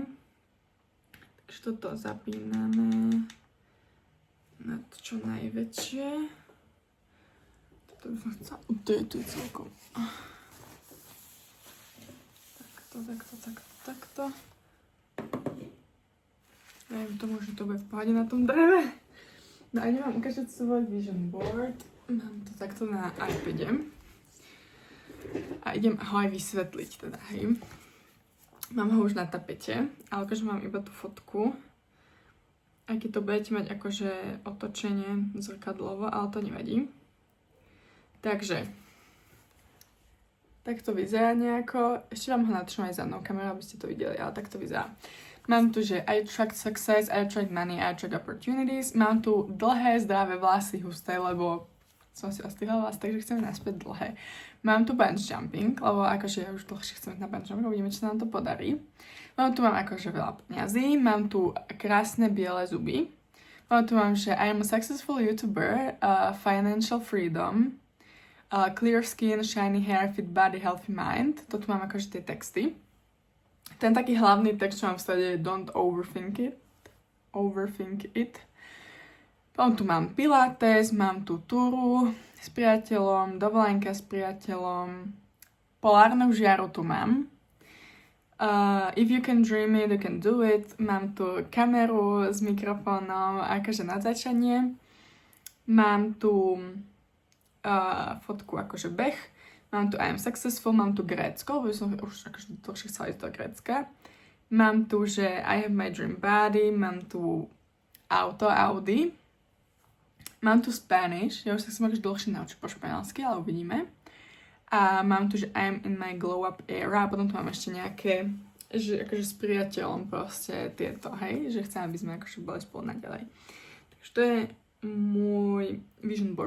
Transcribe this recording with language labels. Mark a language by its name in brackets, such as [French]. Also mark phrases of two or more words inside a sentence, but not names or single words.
[Slovak] Takže toto zapíname na to čo najväčšie. Toto by som chcela... To je celkom... Takto. Neviem tomu, že to bude v pohode na tom dreve. No a nemám ukážať svoj [English] vision board. [Slovak] Mám to takto na iPade. A idem ho aj vysvetliť teda, hej. Mám ho už na tapete, ale akože mám iba tú fotku. Aj keď to budete mať akože otočenie zrkadlovo, ale to nevadí. Takže, tak to vyzerá nejako. Ešte vám ho natrčím aj zadnou kamerou, aby ste to videli, ale tak to vyzerá. Mám tu, že [English] I attract success, I attract money, I attract opportunities. [Slovak] Mám tu dlhé, zdravé vlasy, husté, lebo som si ostrihla vlasy, takže chcem naspäť dlhé. Mám tu [English] bungee jumping, [Slovak] lebo akože ja už dlhšie chcem na [English] bungee jumping, [Slovak] uvidíme, či sa nám to podarí. Mám akože veľa peniazí, mám tu krásne biele zuby. Mám, že [English] I am a successful YouTuber, financial freedom, clear skin, shiny hair, fit body, healthy mind. [Slovak] To tu mám akože tie texty. Ten taký hlavný text, čo mám v strede, [English] don't overthink it. [Slovak] Potom tu mám pilates, mám tu túru s priateľom, dovolenka s priateľom, polárnu žiaru tu mám. [English] If you can dream it, you can do it. [Slovak] Mám tu kameru s mikrofónom, akože natáčanie. Mám tu fotku akože beh. Mám tu [English] I am successful, [Slovak] mám tu Grécko, lebo som už akože dlhšie chcela ísť do Grécka. Mám tu, že [English] I have my dream body, [Slovak] mám tu auto Audi. Mám tu Spanish, ja už sa chcem akože dlhšie naučiť po španielsky, ale uvidíme. A mám tu, že [English] I'm in my glow up era [Slovak] a potom tu mám ešte nejaké, že akože s priateľom proste tieto, hej, že chcem, aby sme akože boli spolu naďalej. Takže to je môj [English] vision board.